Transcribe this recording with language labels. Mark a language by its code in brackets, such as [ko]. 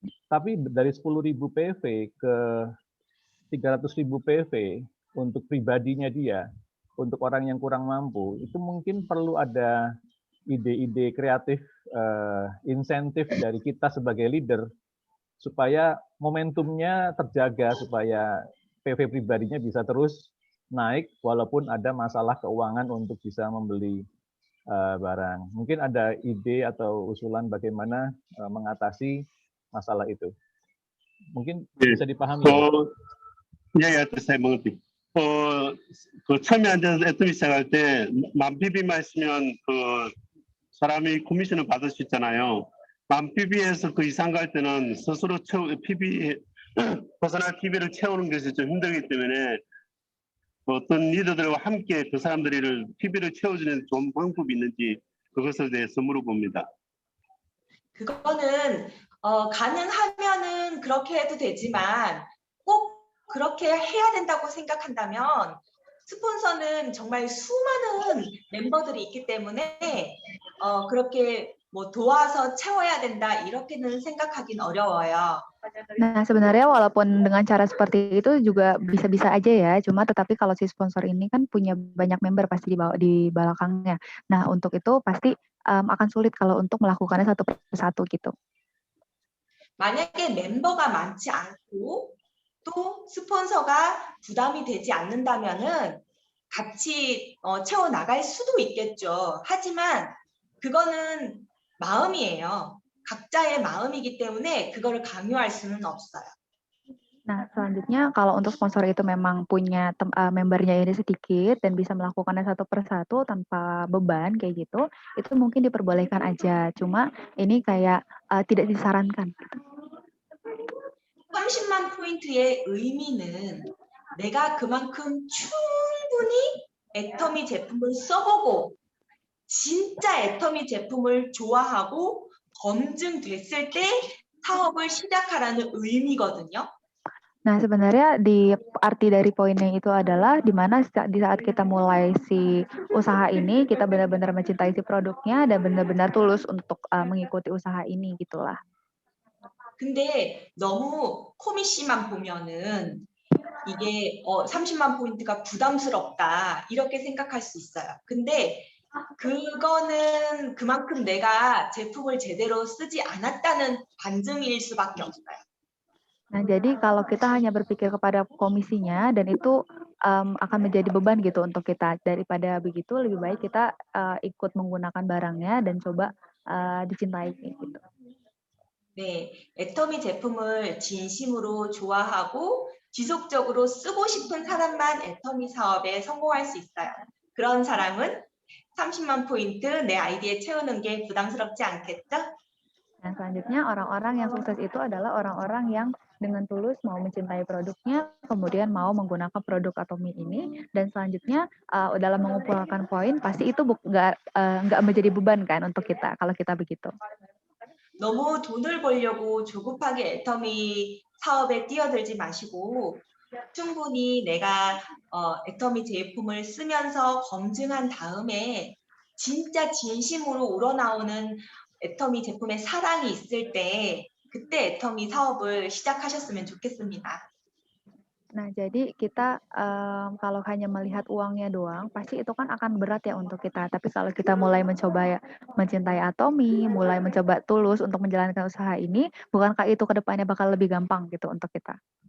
[id] Tapi dari 10.000 PV ke 300.000 PV untuk pribadinya dia, untuk orang yang kurang mampu, itu mungkin perlu ada ide-ide kreatif, insentif dari kita sebagai leader, supaya momentumnya terjaga, supaya PV pribadinya bisa terus naik, walaupun ada masalah keuangan untuk bisa membeli barang. Mungkin ada ide atau usulan bagaimana mengatasi masalah itu. Mungkin bisa dipahami. 예, saya mengerti. [ko] 처음에 앉아서 애터미 시작할 때 만 PB만 있으면 그 사람이 커미션을 받을 수 있잖아요. 만 PB에서 그 이상 갈 때는 스스로 퍼스널 PB를 채우는 것이 좀 힘들기 때문에 어떤 리더들과 함께 그 사람들을 PB를 채워주는 좋은 방법이 있는지 그것에 대해서 물어봅니다. 그거는 가능하면은 그렇게 해도 되지만 그렇게 해야 된다고 생각한다면 스폰서는 정말 수많은 멤버들이 있기 때문에 그렇게 뭐 도와서 채워야 된다 이렇게는 생각하긴 어려워요. [id] Nah, sebenarnya walaupun dengan cara seperti itu juga bisa-bisa aja ya, cuma tetapi kalau si sponsor ini kan punya banyak member pasti di belakangnya. Nah, untuk itu pasti akan sulit kalau untuk melakukannya satu persatu gitu. [ko] 만약에 멤버가 많지 않고 또 스폰서가 부담이 되지 않는다면은 같이 채워 나갈 수도 있겠죠. 하지만 그거는 마음이에요. 각자의 마음이기 때문에 그거를 강요할 수는 없어요. [id] Nah, selanjutnya kalau untuk sponsor itu memang punya membernya ini sedikit dan bisa melakukannya satu persatu tanpa beban kayak gitu, itu mungkin diperbolehkan aja. Cuma ini kayak tidak disarankan. [ko] 30만 포인트의 의미는 내가 그만큼 충분히 애터미 제품을 써보고 진짜 애터미 제품을 좋아하고 검증됐을 때 사업을 시작하라는 의미거든요. [id] Nah, sebenarnya di arti dari poinnya itu adalah di mana di saat kita mulai si usaha ini, kita benar-benar mencintai si produknya dan benar-benar tulus untuk mengikuti usaha ini gitulah. [ko] 근데 너무 코미씨만 보면은 이게 30만 포인트가 부담스럽다 이렇게 생각할 수 있어요. 근데 그거는 그만큼 내가 제품을 제대로 쓰지 않았다는 반증일 수밖에 없어요. [id] Nah, jadi kalau kita hanya berpikir kepada komisinya dan itu akan menjadi beban gitu untuk kita. Daripada begitu, lebih baik kita ikut menggunakan barangnya dan coba dicintai gitu. [ko] 네, 애터미 제품을 진심으로 좋아하고 지속적으로 쓰고 싶은 사람만 애터미 사업에 성공할 수 있어요. 그런 사람은 30만 포인트 내 아이디에 채우는 게 부담스럽지 않겠죠? [id] Nah, selanjutnya orang-orang yang sukses itu adalah orang-orang yang dengan tulus mau mencintai produknya, kemudian mau menggunakan produk Atomi ini, dan selanjutnya dalam mengumpulkan poin pasti itu nggak menjadi beban kan untuk kita kalau kita begitu. [ko] 너무 돈을 벌려고 조급하게 애터미 사업에 뛰어들지 마시고 충분히 내가 애터미 제품을 쓰면서 검증한 다음에 진짜 진심으로 우러나오는 애터미 제품의 사랑이 있을 때 그때 애터미 사업을 시작하셨으면 좋겠습니다. [id] Nah, jadi kita kalau hanya melihat uangnya doang, pasti itu kan akan berat ya untuk kita. Tapi kalau kita mulai mencoba mencintai Atomi, mulai mencoba tulus untuk menjalankan usaha ini, bukankah itu ke depannya bakal lebih gampang gitu untuk kita?